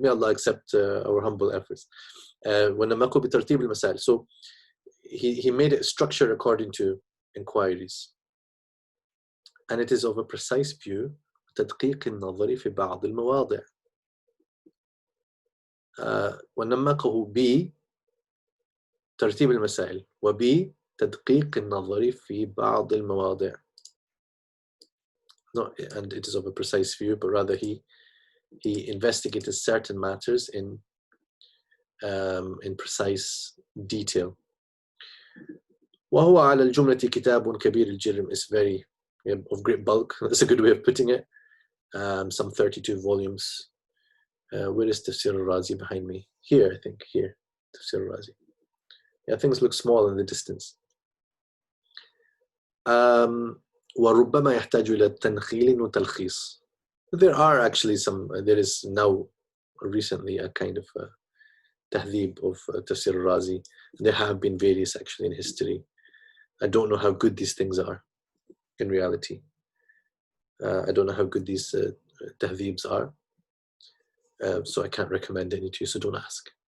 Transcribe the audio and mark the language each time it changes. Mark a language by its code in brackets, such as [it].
[en] May Allah accept our humble efforts. [ar] وَنَمَّقَهُ بِتَرْتِيبِ الْمَسَائِلِ. [en] So he made it structured according to inquiries. And it is of a precise view [ar] تدقيق النظر في بعض المواضع. ونمقه بترتيب المسائل وبتدقيق النظر في بعض المواضع. [en] Not, and it is of a precise view, but rather he investigated certain matters in precise detail. [ar] وهو على الجملة كتاب كبير الجرم [en] is very of great bulk. That's a good way of putting it. Some 32 volumes. Where is Tafsir al-Razi behind me? Here, I think. Here, Tafsir al-Razi. Yeah, things look small in the distance. [ar] وَرُبَّمَا يَحْتَاجُ إلى تنخيل وتلخيص. [en] There are actually some, there is now recently a kind of tahdhib of Tafsir al-Razi. There have been various actually in history. I don't know how good these things are in reality. I don't know how good these tahdhibs are. So I can't recommend any to you, so don't ask.